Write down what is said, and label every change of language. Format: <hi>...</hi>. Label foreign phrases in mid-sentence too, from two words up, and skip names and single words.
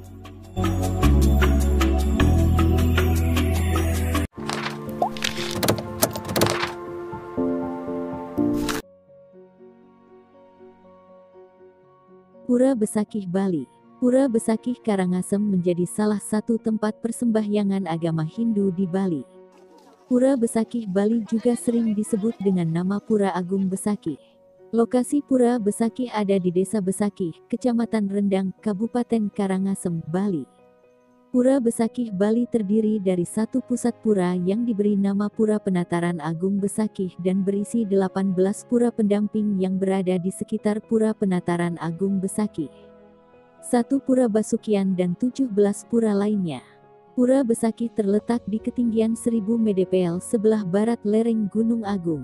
<id>Pura Besakih Bali. Pura Besakih Karangasem menjadi salah satu tempat persembahyangan agama Hindu di Bali. Pura Besakih Bali juga sering disebut dengan nama Pura Agung Besakih. Lokasi Pura Besakih ada di Desa Besakih, Kecamatan Rendang, Kabupaten Karangasem, Bali. Pura Besakih Bali terdiri dari satu pusat pura yang diberi nama Pura Penataran Agung Besakih dan berisi 18 pura pendamping yang berada di sekitar Pura Penataran Agung Besakih. Satu pura Basukian dan 17 pura lainnya. Pura Besakih terletak di ketinggian 1000 mdpl sebelah barat lereng Gunung Agung.</id>